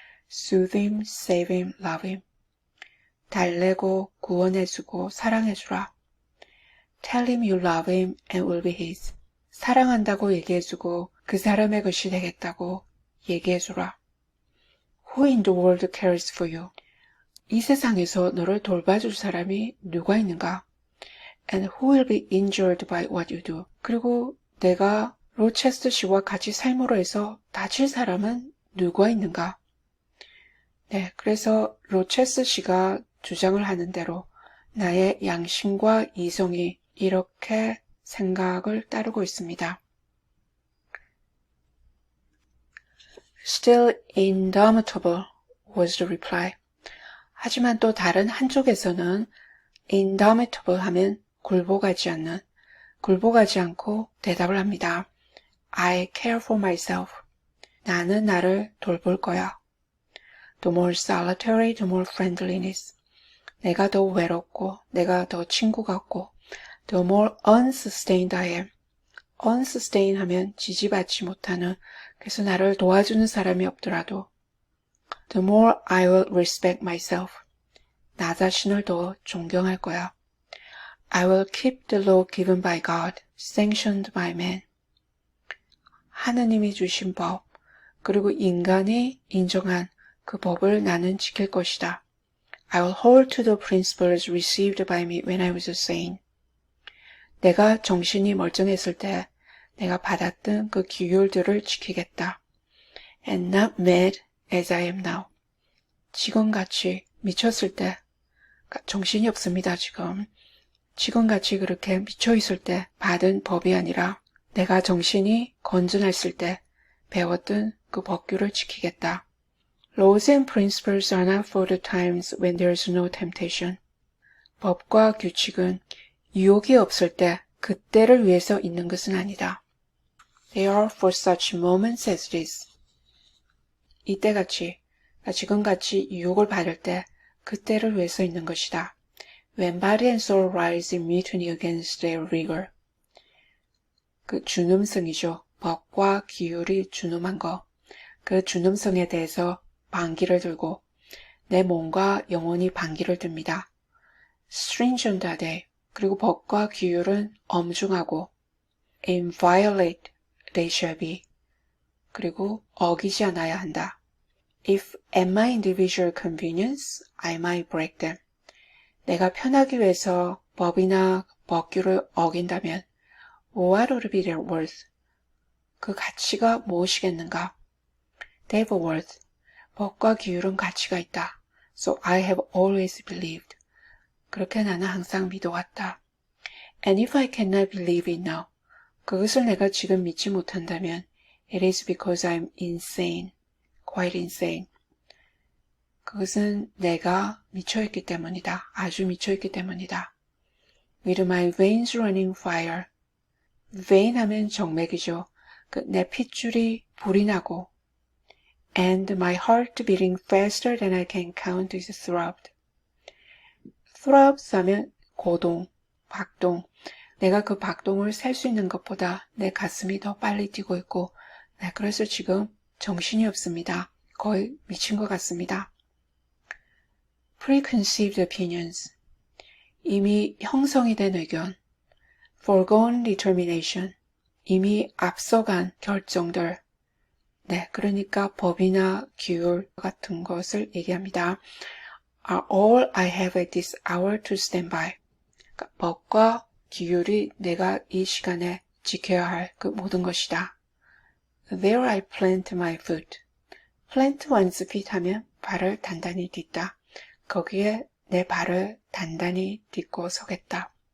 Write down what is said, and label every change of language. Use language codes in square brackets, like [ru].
[en] Soothe him, save him, love him. [ko] 달래고 구원해주고 사랑해주라. [en] Tell him you love him and will be his. [ko] 사랑한다고 얘기해주고 그 사람의 것이 되겠다고 얘기해주라. [en] Who in the world cares for you? [ko] 이 세상에서 너를 돌봐줄 사람이 누가 있는가? [en] And who will be injured by what you do? [ko] 그리고 내가 로체스터 씨와 같이 삶으로 해서 다칠 사람은 누가 있는가? 네, 그래서 로체스터 씨가 주장을 하는 대로 나의 양심과 이성이 이렇게 생각을 따르고 있습니다. [en] Still indomitable was the reply. [ko] 하지만 또 다른 한쪽에서는 indomitable 하면 굴복하지 않고 대답을 합니다. [en] I care for myself. [ko] 나는 나를 돌볼 거야. [en] The more solitary, the more friendliness. [ko] 내가 더 외롭고, 내가 더 친구 같고, [en] the more unsustained I am. [ko] unsustained 하면 지지받지 못하는, 그래서 나를 도와주는 사람이 없더라도, [en] the more I will respect myself. [ko] 나 자신을 더 존경할 거야. [en] I will keep the law given by God, sanctioned by man. [ko] 하느님이 주신 법, 그리고 인간이 인정한 그 법을 나는 지킬 것이다. [en] I will hold to the principles received by me when I was sane. [ko] 내가 정신이 멀쩡했을 때 내가 받았던 그 규율들을 지키겠다. [en] And not mad as I am now. [ko] 지금같이 미쳤을 때, 정신이 없습니다, 지금. 지금같이 그렇게 미쳐있을 때 받은 법이 아니라 내가 정신이 건전했을 때 배웠던 그 법규를 지키겠다. [en] Laws and principles are not for the times when there is no temptation. [ko] 법과 규칙은 유혹이 없을 때 그때를 위해서 있는 것은 아니다. [en] They are for such moments as this. [ko] 이때같이, 지금같이 유혹을 받을 때 그때를 위해서 있는 것이다. [en] When body and soul rise in mutiny against their rigor. [ko] 그 준음성이죠. 법과 기율이 준음한 거. 그 준음성에 대해서 반기를 들고 내 몸과 영혼이 반기를 듭니다. stringent하되 그리고 법과 기율은 엄중하고 [en] inviolate they shall be. [ko] 그리고 어기지 않아야 한다. [en] If at my individual convenience, I might break them. [ko] 내가 편하기 위해서 법이나 법규를 어긴다면 [en] what would be their worth? [ko] 그 가치가 무엇이겠는가? [en] They have a worth. [ko] 법과 기율은 가치가 있다. [en] So I have always believed. [ko] 그렇게 나는 항상 믿어왔다. [en] And if I cannot believe it now, [ko] 그것을 내가 지금 믿지 못한다면 [en] it is because I'm insane. Quite insane. [ko] 그것은 내가 미쳐있기 때문이다. 아주 미쳐있기 때문이다. [en] With my veins running fire. [ko] vein 하면 정맥이죠. 내 핏줄이 불이 나고 [en] and my heart beating faster than I can count is throbbed. [ko] throbs 하면 고동, 박동. 내가 그 박동을 셀 수 있는 것보다 내 가슴이 더 빨리 뛰고 있고 그래서 지금 정신이 없습니다. 거의 미친 것 같습니다. [en] Preconceived opinions. [ko] 이미 형성이 된 의견. [en] Foregone determination. [ko] 이미 앞서간 결정들. 그러니까 법이나 기율 같은 것을 얘기합니다. [en] Are all I have at this hour to stand by. [ko] 그러니까 법과 기율이 내가 이 시간에 지켜야 할 그 모든 것이다. [en] There I plant my foot. plant one's feet [ko] 하면 발을 단단히 딛다. 거기에 내 발을 단단히 딛고 서겠다.